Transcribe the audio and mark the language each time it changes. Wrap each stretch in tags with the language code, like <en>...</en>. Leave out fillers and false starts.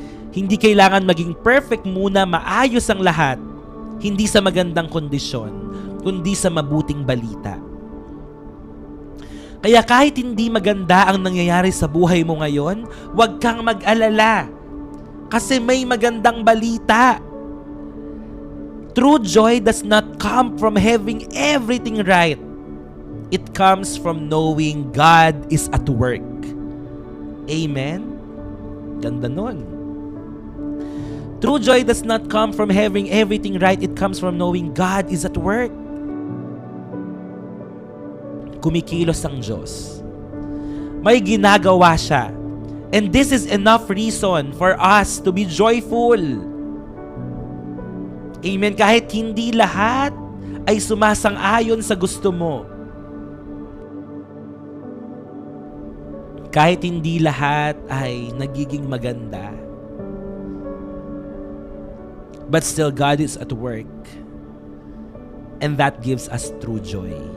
<tl>Hindi kailangan maging perfect muna, maayos ang lahat. Hindi sa magandang kondisyon, kundi sa mabuting balita. Kaya kahit hindi maganda ang nangyayari sa buhay mo ngayon, huwag kang mag-alala. Kasi may magandang balita.</tl> <en>True joy does not come from having everything right. It comes from knowing God is at work. Amen?</en> <tl>Ganda nun.</tl> <en>True joy does not come from having everything right. It comes from knowing God is at work.</en> <tl>Kumikilos ang Diyos. May ginagawa siya.</tl> <en>And this is enough reason for us to be joyful. Amen?</en> <tl>Kahit hindi lahat ay sumasang-ayon sa gusto mo. Kahit hindi lahat ay nagiging maganda.</tl> <en>But still, God is at work. And that gives us true joy.</en>